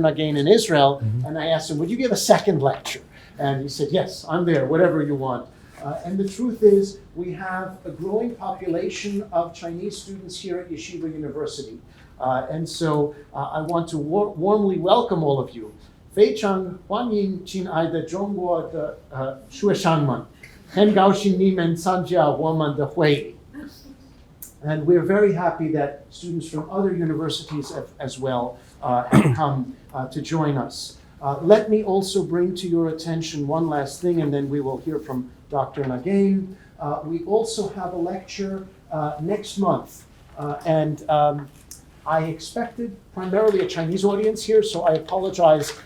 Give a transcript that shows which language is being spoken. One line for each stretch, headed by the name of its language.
English: Nagen in Israel, and I asked him, would you give a second lecture? And he said, yes, I'm there, whatever you want. And the truth is, we have a growing population of Chinese students here at Yeshiva University. And so I want to warmly welcome all of you.
Chinese: 非常欢迎亲爱的中国的学生们，很高兴你们参加我们的会议。
English: And we're very happy that students from other universities as well have come to join us. Let me also bring to your attention one last thing, and then we will hear from Dr. Nagen. We also have a lecture next month, and I expected primarily a Chinese audience here, so I apologize.